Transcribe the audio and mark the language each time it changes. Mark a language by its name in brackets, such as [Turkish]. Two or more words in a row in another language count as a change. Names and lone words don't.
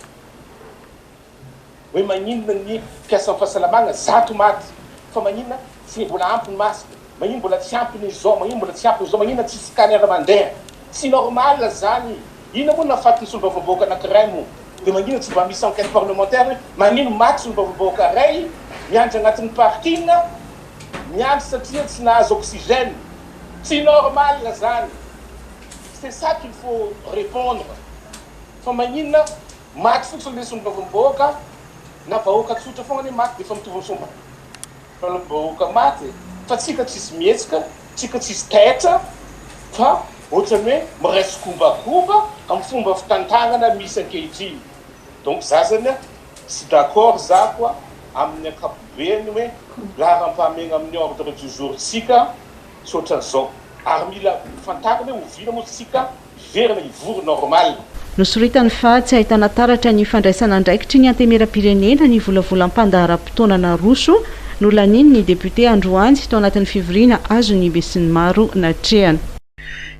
[Malagasy] hoe maninona ny mpiasan'ny fahasalamagna zato maty fa maninona tsy mbola ampy ny masika, maninona mbola tsy ampy ny zao, maninona mbola tsy ampy ny zao, maninona tsy scanner mandeha. Tsy normal zany. Ina moa nafaty ny solombavambahoaka anankiray moa. Dia maninona tsy mba misy [French] enquête parlementaire, [Malagasy] maninona maty solombavambahoaka iray, miandry agnatin'ny parking, miandry satria tsy nahazo oxygène. Tsy normal zany. [French] C'est ça qu'il faut répondre. [Malagasy] Fa maninona maty fotsiny le solombavambahoaka na vahoaka tsotra foana ny maty dia efa mitovy somba. Vahoaka maty fa tsika tsisy mihetsika, tsika tsisy taitra fa ohatrany hoe miresy kombakomba amin'ny fomba fitantanana misy ankehitriny. Donc za zany sy d'accord za koa amin'ny ankapobeny hoe laharam-pahamena amin'ny [French] ordre du jour [Malagasy] tsika soatran'izao ary mila fantarina hoe ovina moa tsika verina ivory normal. Nosoritany fa tsy ahitana taratra ny fandraisana andraikitry ny antenimieram-pirenena ny volavolam-pandahara-potoana na roso no laniny ny député Androany tao anatin'ny fivoriana azo ny besin'ny maro natrehana.